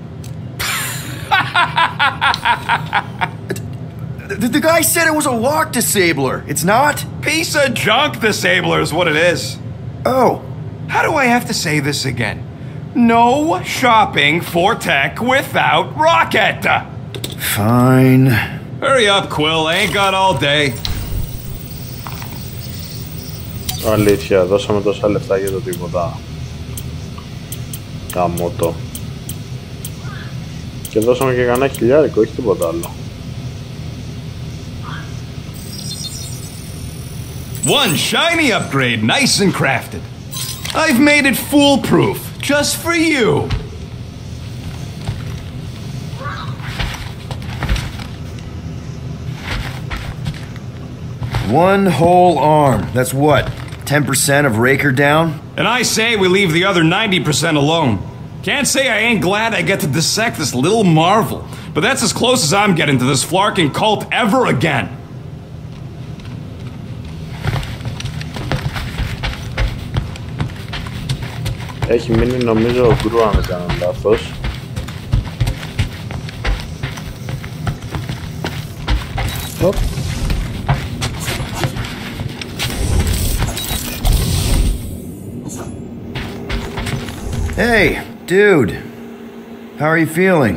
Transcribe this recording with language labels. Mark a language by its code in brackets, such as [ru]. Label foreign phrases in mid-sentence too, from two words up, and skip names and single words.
[en] The guy said it was a lock disabler. It's not? Piece of junk disabler is what it is. Oh. How do I have to say this again? No shopping for tech without Rocket! Fine. Hurry up, Quill. I ain't got all day. [el] Αλήθεια, δώσαμε τόσα λεφτά για το τίποτα. Καμότο. Και δώσαμε και κανένα χιλιάρικο, όχι τίποτα άλλο. [en] One shiny upgrade, nice and crafted. I've made it foolproof, just for you. One whole arm. That's what? 10% of Raker down? And I say we leave the other 90% alone. Can't say I ain't glad I get to dissect this little marvel, but that's as close as I'm getting to this flarking cult ever again. [el] Έχει μείνει νομίζω ο γκρου, αν δεν κάνω λάθος. [en] Hey, dude. How are you feeling?